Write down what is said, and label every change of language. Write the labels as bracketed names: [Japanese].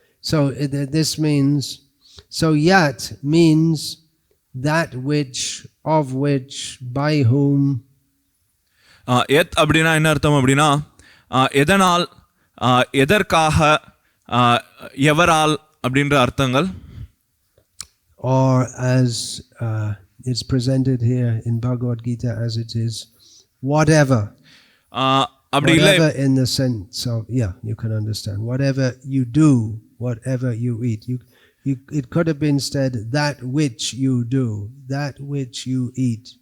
[English] So this means, so yat means that which, of which, by whom. [Tamil] யத் அப்படின்னா என்ன அர்த்தம் அப்படின்னா, எதனால், எதற்காக, எவரால் அப்படின்ற அர்த்தங்கள். [English] Or as it's presented here in Bhagavad Gita as it is, whatever. Whatever in the sense of, yeah, you can understand. Whatever you do, whatever you eat. It could have been said, that which you do, that which you eat.